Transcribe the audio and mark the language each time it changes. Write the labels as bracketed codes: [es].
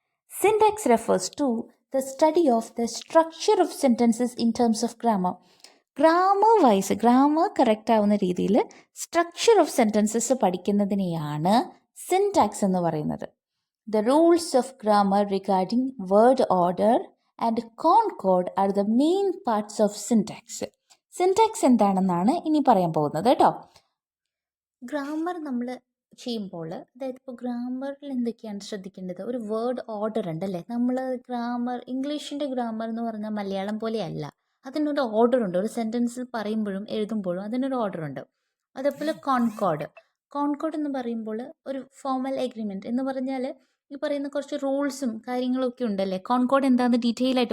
[en] Syntax refers to the study of the structure of sentences in terms of grammar. [ml] Grammar vice, grammar correct ആവുന്ന രീതിയിൽ structure of sentences പഠിക്കുന്നതിനെയാണ് syntax എന്ന് പറയുന്നത്. [en] The rules of grammar regarding word order and concord are the main parts of syntax. [ml] Syntax എന്താണെന്നാണ് ഇനി പറയാൻ പോകുന്നത് കേട്ടോ. Grammar നമ്മൾ ചെയ്യുമ്പോൾ, അതായത് ഇപ്പോൾ ഗ്രാമറിൽ എന്തൊക്കെയാണ് ശ്രദ്ധിക്കേണ്ടത്? ഒരു വേർഡ് ഓർഡർ ഉണ്ടല്ലേ. നമ്മൾ ഗ്രാമർ, ഇംഗ്ലീഷിൻ്റെ ഗ്രാമർ എന്ന് പറഞ്ഞാൽ മലയാളം പോലെയല്ല. അതിനൊരു ഓർഡർ ഉണ്ട്. ഒരു സെൻറ്റൻസിൽ പറയുമ്പോഴും എഴുതുമ്പോഴും അതിനൊരു ഓർഡർ ഉണ്ട്. അതേപോലെ കോൺകോഡ് എന്ന് പറയുമ്പോൾ ഒരു ഫോർമൽ എഗ്രിമെൻറ്റ് എന്ന് പറഞ്ഞാൽ ഈ പറയുന്ന കുറച്ച് റൂൾസും കാര്യങ്ങളൊക്കെ ഉണ്ടല്ലേ. കോൺകോഡ് എന്താണെന്ന് ഡീറ്റെയിൽ ആയിട്ട്